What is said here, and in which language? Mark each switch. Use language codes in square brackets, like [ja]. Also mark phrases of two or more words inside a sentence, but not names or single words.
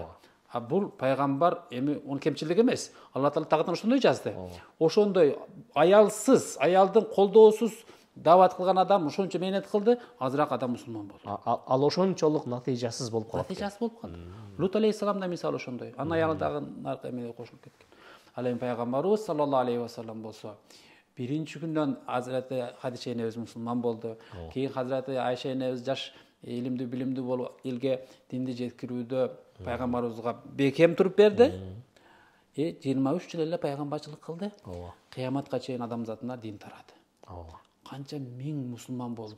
[ky] А бул пайгамбар эми онун кемчилиги эмес. Алла таала тагырдан ошондой жазды. Ошондой аялсыз, аялдын колдоосуз дават кылган адам ошончо мээнет кылды, азыраак адам мусулман болду. Ал ошончолук натыйжасыз болуп калат. Натыйжасыз болуп калды. Лут алейхиссалам да мисалы ошондой. Анын аялы дагы наркы эмеге кошулуп кеткен. Ал эми пайгамбарыбыз [ar] صلى الله عليه وسلم [ky] болсо биринчи күндөн Hazreti Хадиша энебиз мусулман болду. Кийин Hazreti Айша энебиз жаш илимдүү билимдүү болуп элге динди жеткирүүдө пайгамбарыбызга бекем туруп берди. 23 жыл эле пайгамбарчылык кылды. Кыяматка чейин адамзатына дин тарады. Канча миң мусулман болду.